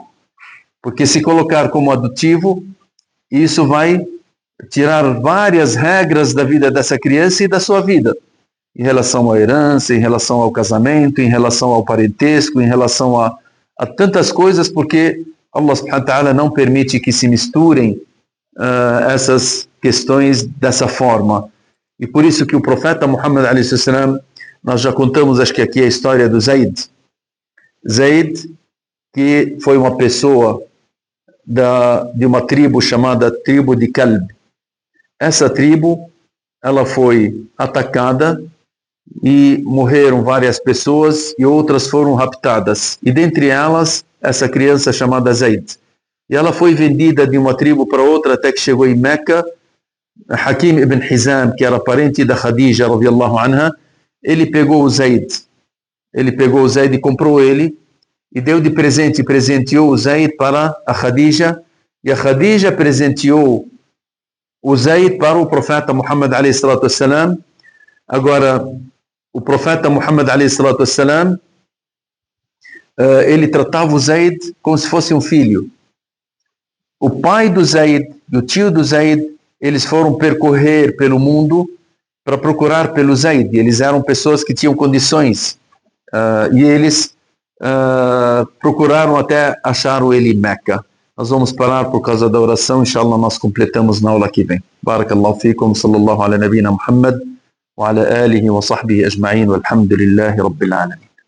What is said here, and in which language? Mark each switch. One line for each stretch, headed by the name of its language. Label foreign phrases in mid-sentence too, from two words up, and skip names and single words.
Portuguese: Porque se colocar como adotivo, isso vai tirar várias regras da vida dessa criança e da sua vida. Em relação à herança, em relação ao casamento, em relação ao parentesco, em relação a tantas coisas, porque
Arabic: الله سبحانه وتعالى
Portuguese: não permite que se misturem essas questões dessa forma. E por isso que o profeta Muhammad
Arabic: عليه السلام,
Portuguese: nós já contamos, acho que aqui a história do Zaid. Zaid, que foi uma pessoa de uma tribo chamada tribo de Kalb. Essa tribo, ela foi atacada e morreram várias pessoas e outras foram raptadas. E dentre elas, essa criança chamada Zaid. E ela foi vendida de uma tribo para outra até que chegou em Meca. Hakim ibn Hizam, que era parente da Khadija,
Arabic: رضي الله عنها,
Portuguese: ele pegou o Zaid. Ele pegou o Zaid e comprou ele e deu de presente, presenteou o Zaid para a Khadija, e a Khadija presenteou o Zaid para o profeta Muhammad
Arabic: عليه الصلاة والسلام.
Portuguese: Agora, o profeta Muhammad
Arabic: عليه الصلاة والسلام,
Portuguese: ele tratava o Zaid como se fosse um filho. O pai do Zaid e o tio do Zaid, eles foram percorrer pelo mundo para procurar pelo Zaid. Eles eram pessoas que tinham condições e eles procuraram até achar ele em Meca. Nós vamos parar por causa da oração. Inshallah, nós completamos na aula que vem.
Arabic: بارك الله فيكم، صلى الله على نبينا محمد وعلى آله وصحبه أجمعين، والحمد لله رب العالمين.